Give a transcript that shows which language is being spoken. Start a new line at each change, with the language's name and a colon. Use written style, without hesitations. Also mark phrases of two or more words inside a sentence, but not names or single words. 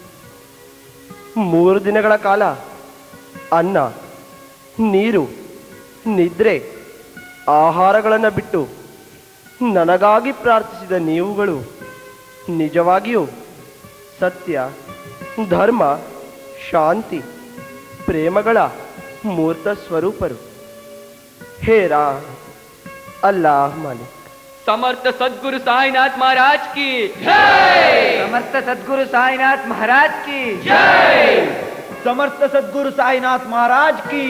Kannada: 3 ದಿನಗಳ ಕಾಲ ಅನ್ನ, ನೀರು, ನಿದ್ರೆ, ಆಹಾರಗಳನ್ನು ಬಿಟ್ಟು ನನಗಾಗಿ ಪ್ರಾರ್ಥಿಸಿದ ನೀವುಗಳು ನಿಜವಾಗಿಯೂ ಸತ್ಯ, ಧರ್ಮ, ಶಾಂತಿ, ಪ್ರೇಮಗಳ ಮೂರ್ತ ಸ್ವರೂಪರು.
Hindi: हेरा अल्लाह मालिक. समर्थ सद्गुरु साईनाथ महाराज की जय। समर्थ सद्गुरु साईनाथ महाराज की जय। समर्थ सद्गुरु साईनाथ महाराज की